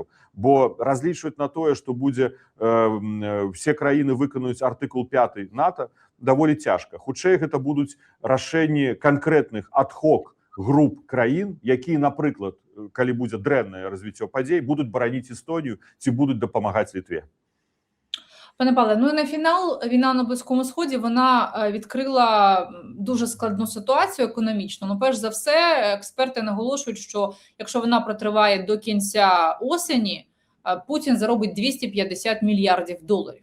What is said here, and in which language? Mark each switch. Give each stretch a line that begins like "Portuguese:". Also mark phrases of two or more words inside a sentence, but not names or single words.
Belarusian: Бо разлічваць на тое, што будзе все краіны выканаюць артыкул 5 НАТО, даволі цяжка. Хутчэй гэта будуць рашэнні канкрэтных ад-хок груп краін, якія, напрыклад, калі будзе дрэннае развіццё падзей, будуць бараніць Эстонію ці будуць дапамагаць Літве.
Ukrainian: Пане Павле, ну і на фінал війна на Близькому Сході, вона відкрила дуже складну ситуацію економічну. Ну, перш за все, експерти наголошують, що якщо вона протриває до кінця осені, Путін заробить 250 мільярдів доларів.